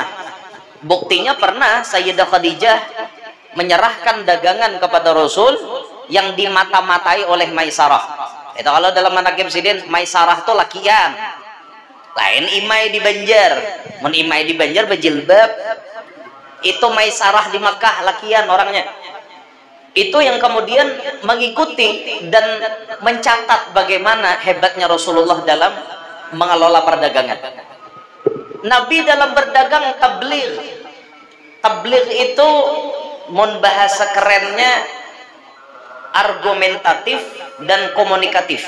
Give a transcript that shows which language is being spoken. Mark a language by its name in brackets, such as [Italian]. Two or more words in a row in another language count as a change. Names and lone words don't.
[Indonesian] Buktinya pernah Sayyidah Khadijah menyerahkan dagangan kepada Rasul yang dimata-matai oleh Maisarah. Itu kalau dalam manaqib sidin, Maisarah itu lakian. [Banjar] Lain imai di Banjar. Mun imai di Banjar berjilbab. Itu Maisarah di Makkah lakian orangnya. [Indonesian] Itu yang kemudian mengikuti dan mencatat bagaimana hebatnya Rasulullah dalam mengelola perdagangan. Nabi dalam berdagang tabligh. Tabligh itu mun bahasa kerennya argumentatif dan komunikatif.